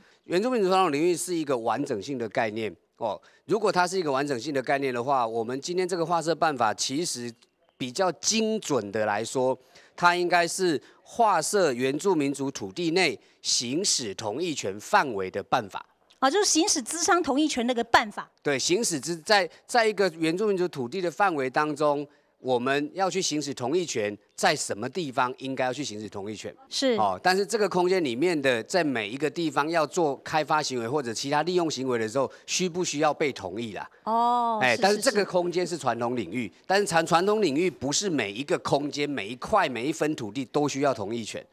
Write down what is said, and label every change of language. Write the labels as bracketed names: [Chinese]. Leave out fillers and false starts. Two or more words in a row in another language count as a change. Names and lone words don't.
[Chinese] 原住民族傳統領域是一個完整性的概念哦，如果它是一個完整性的概念的話，我們今天這個劃設辦法其實比較精準的來說，它應該是劃設原住民族土地內行使同意權範圍的辦法。就是行使諮商同意權那個辦法。對，行使在一個原住民族土地的範圍當中， 我们要去行使同意权，在什么地方应该要去行使同意权？是但是这个空间里面的，在每一个地方要做开发行为或者其他利用行为的时候，需不需要被同意啦？但是这个空间是传统领域，但是传统领域不是每一个空间、每一块、每一分土地都需要同意权。